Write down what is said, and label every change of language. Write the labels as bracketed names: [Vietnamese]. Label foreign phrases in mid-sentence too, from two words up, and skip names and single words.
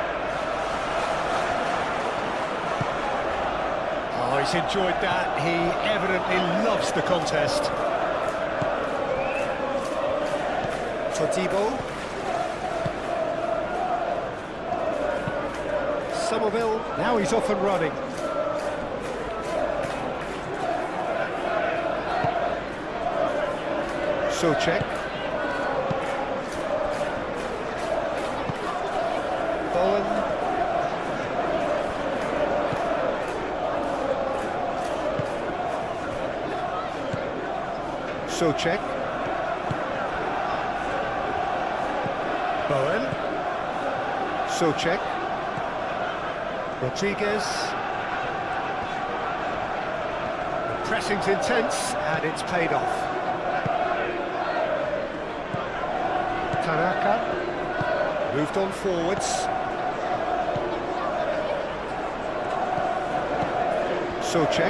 [English] Oh, he's enjoyed that. He evidently loves the contest. Todibo. Somerville. Now he's off and running. Socek. Bowen. Socek. Bowen. Socek. Rodriguez. The pressing's intense and it's paid off. Tanaka moved on forwards. Socek.